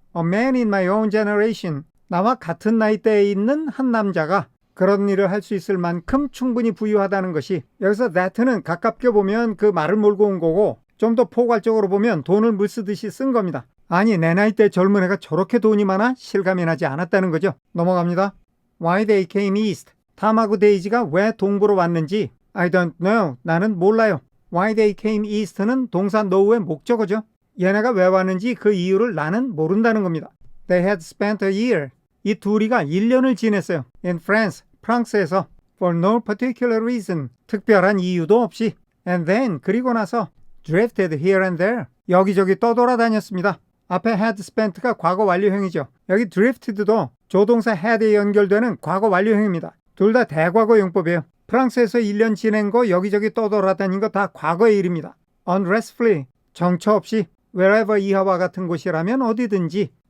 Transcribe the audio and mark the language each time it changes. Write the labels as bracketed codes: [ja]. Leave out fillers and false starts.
[en] A man in my own generation, [ko] 나와 같은 나이대에 있는 한 남자가 그런 일을 할 수 있을 만큼 충분히 부유하다는 것이, 여기서 that는 가깝게 보면 그 말을 몰고 온 거고 좀 더 포괄적으로 보면 돈을 물쓰듯이 쓴 겁니다. 아니 내 나이대 젊은 애가 저렇게 돈이 많아? 실감이 나지 않았다는 거죠. 넘어갑니다. [en] Why they came east. [ko] 탐하고 데이지가 왜 동부로 왔는지 [en] I don't know. [ko] 나는 몰라요. [en] Why they came east [ko] 는 동사 know의 목적어죠. 얘네가 왜 왔는지 그 이유를 나는 모른다는 겁니다. [en] They had spent a year. [ko] 이 둘이가 1년을 지냈어요. [en] In France, [ko] 프랑스에서. [en] For no particular reason. [ko] 특별한 이유도 없이. [en] And then, [ko] 그리고 나서 [en] drifted here and there. [ko] 여기저기 떠돌아다녔습니다. 앞에 had spent가 과거 완료형이죠. 여기 drifted도 조동사 had에 연결되는 과거 완료형입니다. 둘 다 대과거 용법이에요. 프랑스에서 1년 지낸 거 여기저기 떠돌아다닌 거 다 과거의 일입니다. [en] Unrestfully, [ko] 정처 없이. wherever 이하와 같은 곳이라면 어디든지.